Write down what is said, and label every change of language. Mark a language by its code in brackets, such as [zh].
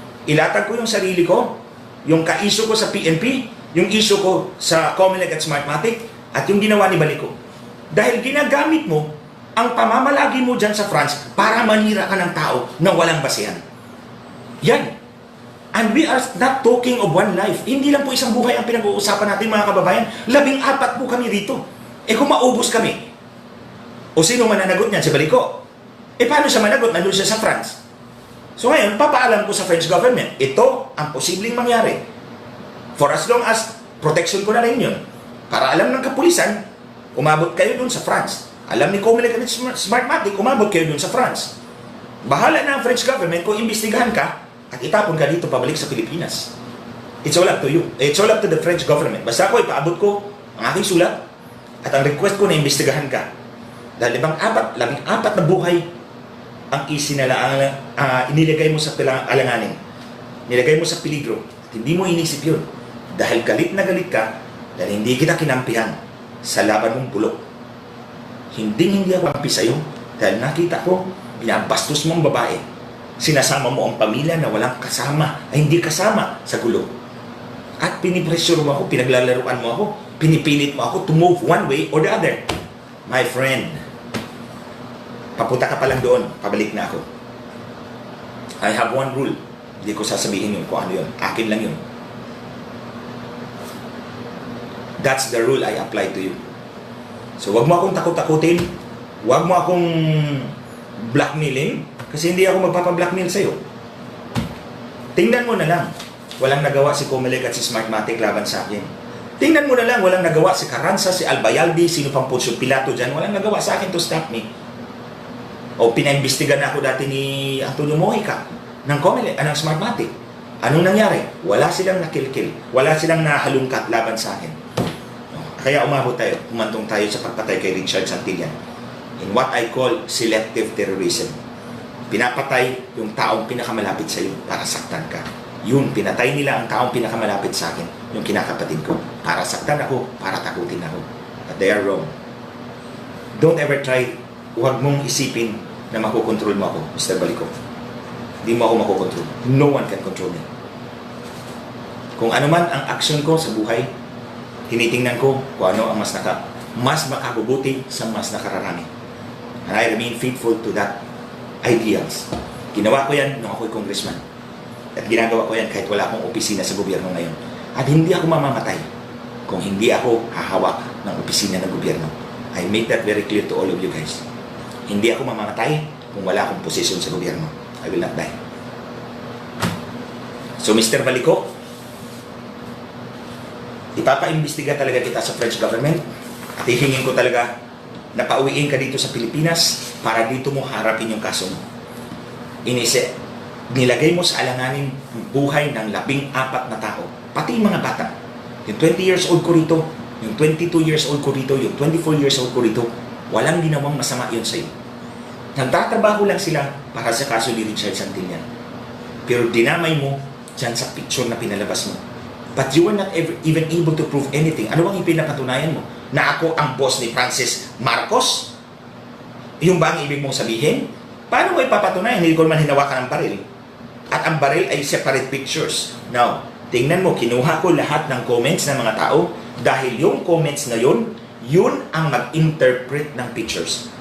[tl] Ilatag ko yung sarili ko, yung ka-issue ko sa PNP, yung issue ko sa Comelec at Smartmatic, at yung ginawa ni Baliko. Dahil ginagamit mo ang pamamalagi mo dyan sa France para manira ka ng tao na walang basehan. Yan. [en] And we are not talking of one life. [tl] Hindi lang po isang buhay ang pinag-uusapan natin mga kababayan. 14 po kami rito. Kung maubos kami, o sino mananagot niyan? Si Baliko. Paano siya managot? Nandun siya sa France. So ngayon, papaalam ko sa French government, ito ang posibleng mangyari. [en] For as long as protection [tl] ko na rin yun. Para alam ng kapulisan, umabot kayo dun sa France. Alam ni Comelec at Smartmatic, umabot kayo dun sa France. Bahala na ang French government kung imbestigahan ka at itapon ka dito pabalik sa Pilipinas. [en] It's all up to you. It's all up to the French government. [tl] Basta ako, ipaabot ko ang aking sulat at ang request ko na imbestigahan ka. Dahil labing apat na buhay ang inilagay mo sa alanganin. Nilagay mo sa peligro. At hindi mo inisip yun. Dahil galit na galit ka, dahil hindi kita kinampihan sa laban mong bulok. Hindi ako kampi sa'yo dahil nakita ko, binabastos mong babae. Sinasama mo ang pamilya na walang kasama, ay hindi kasama sa gulo. At pinipressure mo ako, pinaglalaruan mo ako, pinipilit mo ako [en] to move one way or the other. My friend, [tl] papunta ka pa lang doon, pabalik na ako. [en] I have one rule. [tl] Hindi ko sasabihin yun kung ano yun. Akin lang yun. [en] That's the rule I apply to you. [tl] So wag mo akong takot-takutin, wag mo akong blackmailing, kasi hindi ako magpapa-blackmail sa'yo. Tingnan mo na lang, walang nagawa si Comelec at si Smartmatic laban sa akin. Tingnan mo na lang, walang nagawa si Carranza, si Albayalde, sino pang Poncio Pilato dyan, walang nagawa sa akin [en] to stop me. [tl] O pinaimbestigan na ako dati ni Antonio Mojica ng Comelec, ng Smartmatic. Anong nangyari? Wala silang nakilkil, wala silang nahalungkat laban sa akin. Kaya umabot tayo, umantong tayo sa pagpatay kay Richard Santillan. [en] In what I call selective terrorism. [tl] Pinapatay yung taong pinakamalapit sa iyo para saktan ka. Yun, pinatay nila ang taong pinakamalapit sa akin, yung kinakapatid ko. Para saktan ako, para takutin ako. [en] But they are wrong. Don't ever try, [tl] huwag mong isipin na makokontrol mo ako, Mr. Balico. Hindi mo ako makokontrol. [en] No one can control me. [tl] Kung ano man ang action ko sa buhay, tinitingnan ko kung ano ang mas makabubuti sa mas nakararami. [en] And I remain faithful to that ideals. [tl] Ginawa ko yan nung ako'y congressman. At ginagawa ko yan kahit wala akong opisina sa gobyerno ngayon. At hindi ako mamamatay kung hindi ako hahawak ng opisina ng gobyerno. [en] I make that very clear to all of you guys. [tl] Hindi ako mamamatay kung wala akong posisyon sa gobyerno. [en] I will not die. [tl] So Mr. Balico, ipapaimbestiga talaga kita sa French government at hihingin ko talaga na pauwiin ka dito sa Pilipinas para dito mo harapin yung kaso mo. Nilagay mo sa alanganin ang buhay ng 14 na tao, pati yung mga bata. Yung 20 years old ko rito, yung 22 years old ko rito, yung 24 years old ko rito, walang ginawang masama yun sa'yo. Nagtatrabaho lang sila para sa kaso ni Richard Santillan. Pero dinamay mo dyan sa picture na pinalabas mo. [en] But you were not even able to prove anything. [tl] Ano bang ipinapatunayan mo? Na ako ang boss ni Francis Marcos? Yung ba ang ibig mong sabihin? Paano mo ipapatunayan? Hindi ko naman hinawakan ang baril. At ang baril ay separate pictures. Now, tingnan mo, kinuha ko lahat ng comments ng mga tao dahil yung comments na yun ang mag-interpret ng pictures.